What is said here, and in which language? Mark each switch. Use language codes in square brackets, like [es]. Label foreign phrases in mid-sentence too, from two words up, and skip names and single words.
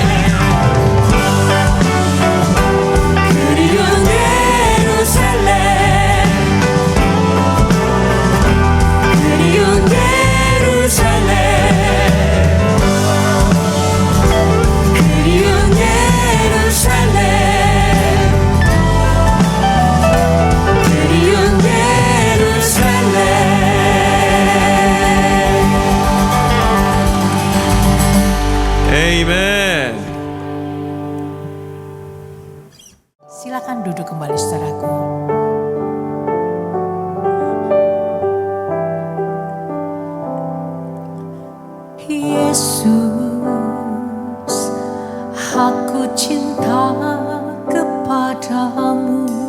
[ko] 그리운 예루살렘 그리운 예루살렘 그리운 예루살렘 그리운 예루살렘. [id] Amen. Silakan duduk kembali saudaraku. Yesus, aku cinta kepadamu.